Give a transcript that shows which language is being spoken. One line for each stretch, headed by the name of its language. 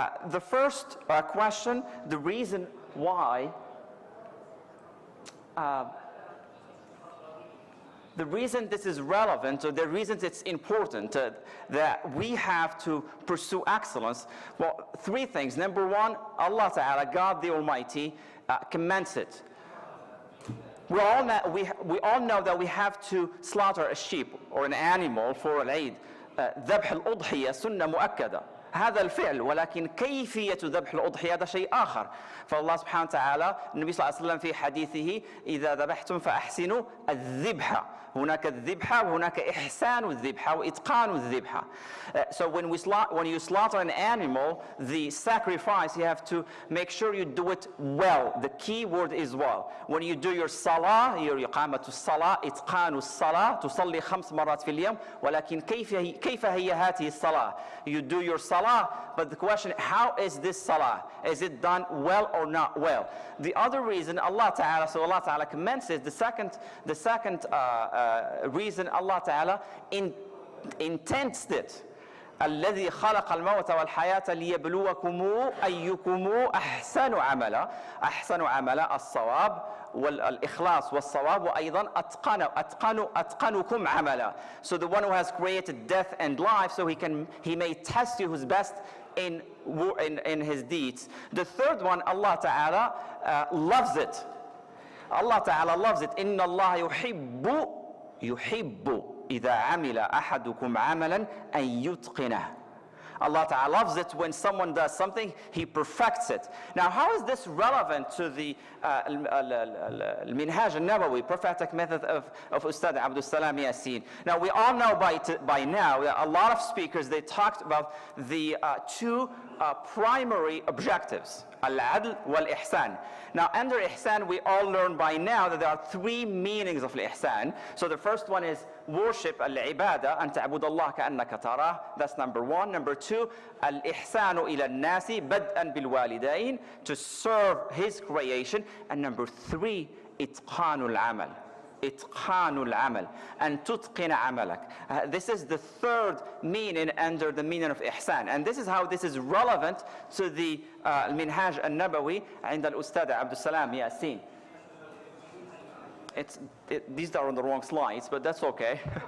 English: The first question, the reason why the reason this is relevant, or the reason it's important that we have to pursue excellence, well, three things. Number one, Allah Ta'ala, God the Almighty, commands it. We all know that we have to slaughter a sheep or an animal for al-Eid.
Arabic: ذبح الأضحية سنة مؤكدة. هذا الفعل، ولكن كيفية ذبح الأضحية هذا شيء آخر. فالله سبحانه وتعالى، النبي صلى الله عليه وسلم في حديثه: إذا ذبحتم فأحسنوا الذبح. هناك الذبحة وهناك إحسان الذبحة وإتقان الذبحة.
English: So when you slaughter an animal, the sacrifice, you have to make sure you do it well. The key word is well. When you do your salah, your
Arabic: إقامة الصلاة، إتقان الصلاة، تصلي 5 مرات في اليوم، ولكن كيف هي هذه الصلاة?
English: You do your salah, but the question, how is this salah? Is it done well or not well? The other reason Allah Ta'ala commends it, the second reason Allah Ta'ala intends it.
Arabic: الذي خلق الموت والحياة ليبلوكم أيكم أحسن عملا. أحسن عملا الصواب والإخلاص والصواب، وأيضا أتقنكم عملا.
English: So the one who has created death and life, so he may test you who's best in his deeds. The third one, Allah Ta'ala loves it. Allah Ta'ala loves it.
Arabic: إن الله يحب إذا عمل أحدكم عملا أن يتقنه.
English: Allah Ta'ala loves it when someone does something, He perfects it. Now, how is this relevant to the al-Minhāj an-Nabawi, prophetic method of Ustad Abdessalam Yassine? Now, we all know by now that a lot of speakers, they talked about the two primary objectives: al-adl wal-ihsan. Now, under ihsan, we all learn by now that there are three meanings of al-ihsan. So the first one is worship, al-ibadah,
Arabic: أن تعبد الله كأنك تراه.
English: That's number one. Number two,
Arabic: al-ihsanu ila al-nasi bad'an bil-walidain,
English: to serve His creation. And number three, itqanul amal.
Arabic: إتقان العمل أن تتقن عملك.
English: This is the third meaning under the meaning of إحسان, and this is how this is relevant to the al-Minhāj an-Nabawi
Arabic: عند الأستاذ
English: عبد السلام ياسين. these are on the wrong slides, but that's okay.